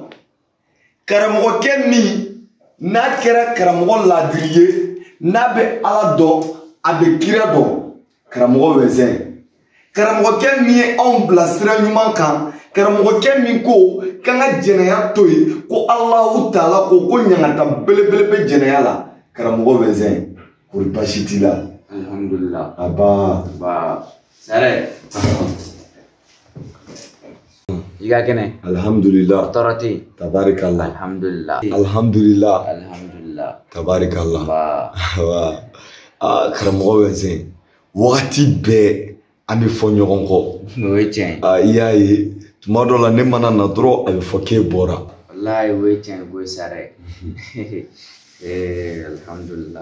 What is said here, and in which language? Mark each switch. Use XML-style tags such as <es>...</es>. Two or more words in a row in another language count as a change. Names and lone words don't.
<bm>Karamɔgɔkɛ min n'a kɛra karamɔgɔ ladiri ye, n'a bɛ Ala dɔn, a bɛ kira dɔn, karamɔgɔ wɛzɛn. Karamɔgɔkɛ min ye anw bila sira ɲuman kan, karamɔgɔkɛ min ko k'an ka jɛnɛya to yen, ko Alahu Taala ko ɲangata belebele bɛ jɛnɛya la, karamɔgɔ wɛzɛn. Kori baasi t'i la. Alhamdulillah. Aba. Série. Iga kene. Alhamdulillah. Autorité. Tabarakallah. Alhamdulillah. Alhamdulillah. Alhamdulillah. Tabarakallah. Ba. Karamɔgɔ wɛzɛn. Wagati bɛɛ an bɛ fɔ ɲɔgɔn kɔ. O ye tiɲɛ. I y'a ye tuma dɔ la ne mana na dɔrɔn a bɛ fɔ k'e bɔra. Wallahi o ye tiɲɛ ko Série. Alhamdulillah.</bm>